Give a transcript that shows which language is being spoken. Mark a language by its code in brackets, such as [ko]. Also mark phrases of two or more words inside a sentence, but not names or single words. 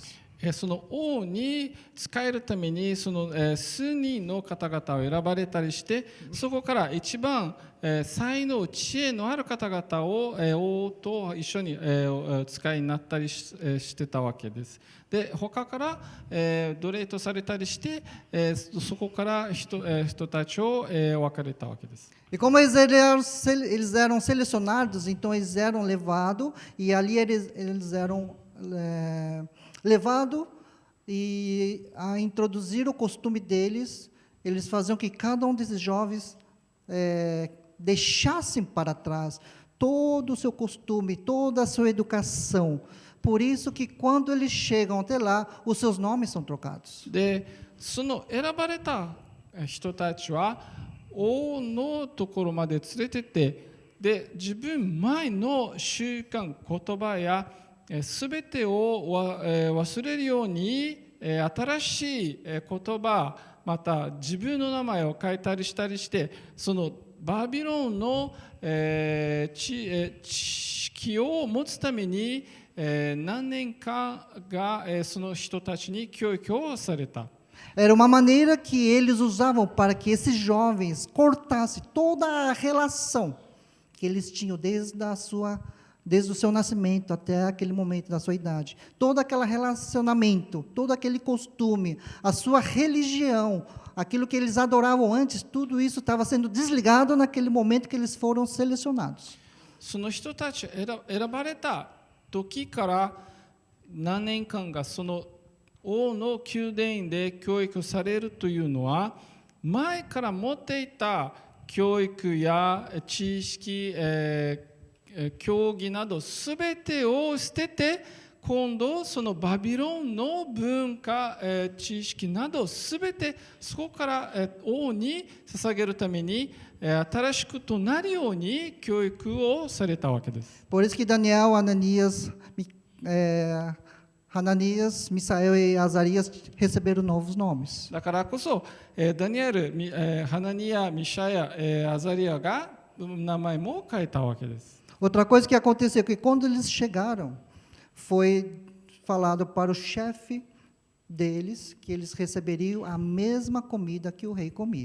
[ja] その王に仕えるためにその数人の方々を選ばれたりして、そこから一番才能知恵のある方々を王と一緒に使いになったりしてたわけです。で、他から奴隷とされたりして、そこから人たちを分かれたわけです。 [pt] E como eles eram selecionados, então eles eram levados, e ali eles eram levados e a introduzir o costume deles, eles faziam que cada um desses jovens deixassem para trás todo o seu costume, toda a sua educação. Por isso que quando eles chegam até lá, os seus nomes são trocados. [ja] で、その選ばれた人たちは王のところまで連れてって、で、自分前の習慣、言葉やすべてを忘れるように新しい言葉、また自分の名前を変えたりしたりして、そのバビロンの知識を持つために何年間がその人たちに教育をされた。 [pt] Era uma maneira que eles usavam para que esses jovens cortassem toda a relação que eles tinham desde o seu nascimento até aquele momento da sua idade. Todo aquele relacionamento, todo aquele costume, a sua religião, aquilo que eles adoravam antes, tudo isso estava sendo desligado naquele momento que eles foram selecionados. [ja] その人たち選ばれた時から何年間がその王の宮殿で教育されるというのは、前から持っていた教育や知識、教義などすべてを捨てて、今度そのバビロンの文化、知識などすべてそこから王に捧げるために新しくとなるように教育をされたわけです。 [pt] Por isso que Daniel, Hananias, Misael e Azarias receberam novos nomes. [ja] だからこそ、ダニエル、ハナニア、ミシャヤ、アザリアが名前も変えたわけです。 [pt] Outra coisa que aconteceu é que quando eles chegaram, foi falado para o chefe deles que eles receberiam a mesma comida que o rei comia.